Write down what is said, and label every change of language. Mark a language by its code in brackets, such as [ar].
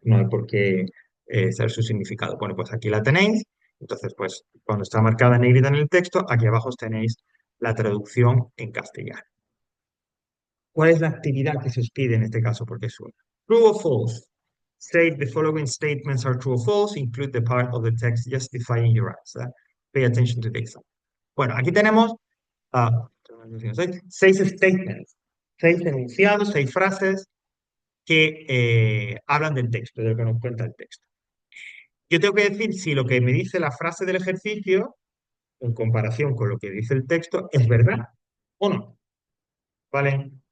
[es] No hay por qué saber su significado. Bueno, pues aquí la tenéis. Entonces, pues cuando está marcada en negrita en el texto, aquí abajo tenéis la traducción en castellano. ¿Cuál es la actividad que se os pide en este caso? Porque es una. [en] True or false. Say the following statements are true or false. Include the part of the text justifying your answer. Pay attention to this. [es] Bueno, aquí tenemos ah, seis statements, seis enunciados, seis frases que hablan del texto, de lo que nos cuenta el texto. Yo tengo que decir si lo que me dice la frase del ejercicio, en comparación con lo que dice el texto, es verdad o no. ¿Vale?